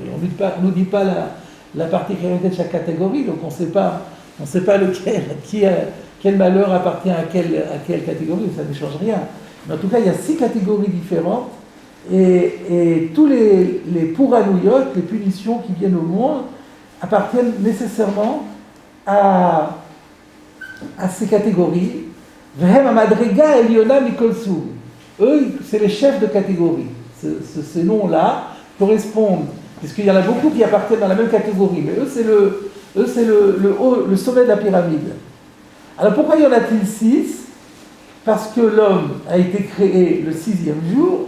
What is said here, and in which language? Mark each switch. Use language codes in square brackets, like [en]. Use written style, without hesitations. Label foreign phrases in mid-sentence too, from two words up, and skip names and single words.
[fr] Alors, on ne nous dit pas la particularité de chaque catégorie, donc on ne sait pas quel malheur appartient à quelle catégorie, ça ne change rien. Mais en tout cas, il y a 6 catégories différentes, et tous les pouranouyot, les punitions qui viennent au monde, appartiennent nécessairement à ces catégories. [he] והם המדרגה העליונה מכל סוג. [fr] Eux, c'est les chefs de catégorie. Ces noms-là correspondent, puisqu'il y en a beaucoup qui appartiennent dans la même catégorie, mais eux, c'est le sommet de la pyramide. Alors pourquoi y en a-t-il 6? Parce que l'homme a été créé le 6e jour.